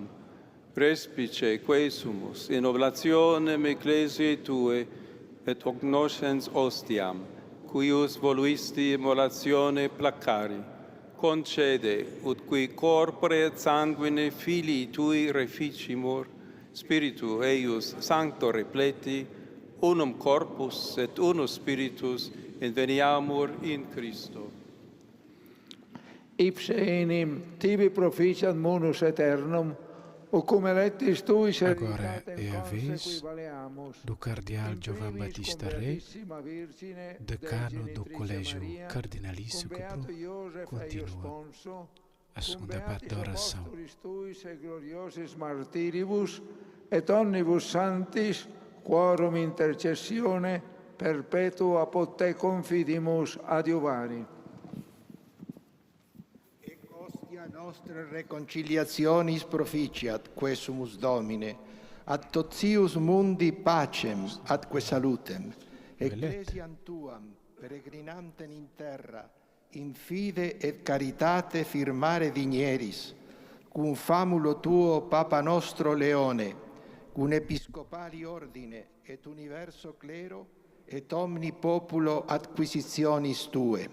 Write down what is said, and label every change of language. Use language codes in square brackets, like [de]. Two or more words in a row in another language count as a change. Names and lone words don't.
[la] Respice quesumus in oblationem ecclesiae Tue et hoc noscens ostiam, cuius voluisti immolatione placari, concede, ut qui corpore et sanguine Filii Tui reficimur, Spiritu eius sancto repleti, unum corpus et unus spiritus, inveniamur in Christo. Ipse enim tibi proficiat munus aeternum, o cum electis Tui [pt] agora é a vez do cardeal Giovan Battista Re, decano do Colégio Cardinalício, que continua a segunda parte da oração. [la] Et omnibus sanctis, quorum intercessione perpetua apud te confidimus adiuvari. Nostre reconciliationis proficiat, quesumus Domine, ad totius mundi pacem, atque salutem, ecclesiam Tuam, peregrinantem in terra, in fide et caritate firmare digneris, cum famulo Tuo Papa nostro Leone, cum episcopali ordine, et universo clero, et omni populo acquisitionis Tue.